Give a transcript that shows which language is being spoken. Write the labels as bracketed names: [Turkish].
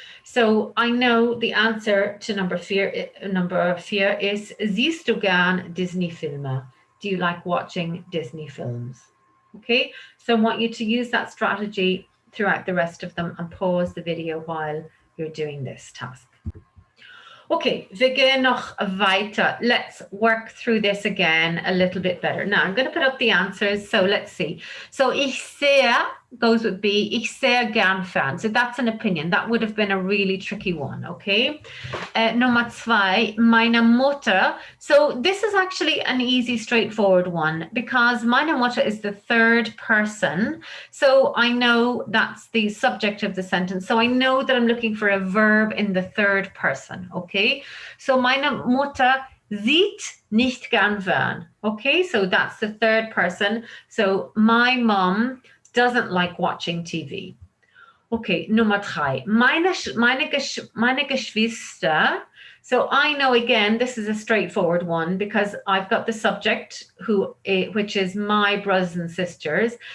[English] So I know the answer to number 4 is, [German] siehst du gern Disney-Filme? [English] Do you like watching Disney films? Okay, so I want you to use that strategy throughout the rest of them and pause the video while you're doing this task. [German] Okay, wir gehen noch weiter. [English] Let's work through this again a little bit better. Now, I'm going to put up the answers, so let's see. So, [German] ich sehe [English] goes with B. [German] Ich sehr gern fern. [English] So that's an opinion. That would have been a really tricky one, okay? [German] Nummer zwei, meine Mutter. [English] So this is actually an easy, straightforward one because [German] meine Mutter [English] is the third person. So I know that's the subject of the sentence. So I know that I'm looking for a verb in the third person, okay? [German] So meine Mutter sieht nicht gern fern. [English] Okay, so that's the third person. So my mom doesn't like watching TV. [German] Okay, Nummer drei. Meine Geschwister. [English] So I know, again, this is a straightforward one because I've got the subject which is my brothers and sisters.